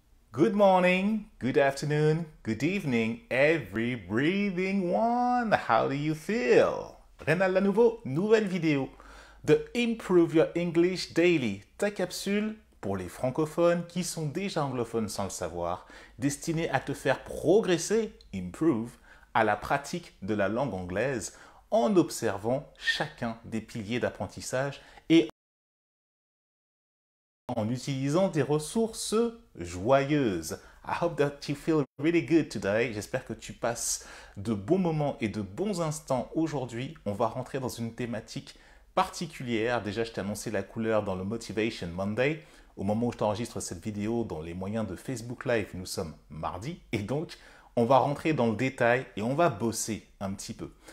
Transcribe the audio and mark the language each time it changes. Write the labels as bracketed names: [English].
[English] Good morning, good afternoon, good evening, every breathing one. How do you feel? [French] Rénal à nouveau, nouvelle vidéo de Improve Your English Daily, ta capsule pour les francophones qui sont déjà anglophones sans le savoir, destinée à te faire progresser, improve, à la pratique de la langue anglaise en observant chacun des piliers d'apprentissage et en utilisant des ressources joyeuses. [English] I hope that you feel really good today. [French] J'espère que tu passes de bons moments et de bons instants aujourd'hui. On va rentrer dans une thématique particulière. Déjà, je t'ai annoncé la couleur dans le Motivation Monday. Au moment où je t'enregistre cette vidéo dans les moyens de Facebook Live, nous sommes mardi. Et donc, on va rentrer dans le détail et on va bosser un petit peu.